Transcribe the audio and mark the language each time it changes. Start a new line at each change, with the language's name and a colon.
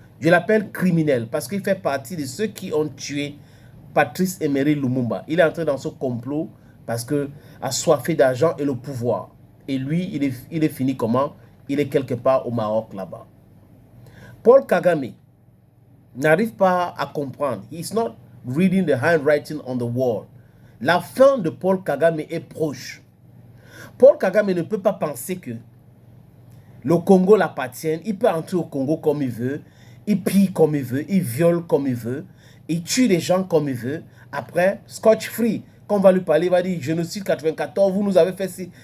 French: Je l'appelle criminel parce qu'il fait partie de ceux qui ont tué Patrice Emery Lumumba. Il est entré dans ce complot parce que assoiffé d'argent et le pouvoir. Et lui, il est fini comment? Il est quelque part au Maroc là-bas. Paul Kagame n'arrive pas à comprendre.
English: He is not reading the handwriting on the wall.
French: La fin de Paul Kagame est proche. Paul Kagame ne peut pas penser que le Congo l'appartient. Il peut entrer au Congo comme il veut. Il pille comme il veut. Il viole comme il veut. Il tue les gens comme il veut. Après, Scotch Free, quand on va lui parler, il va dire génocide 94, vous nous avez fait ci.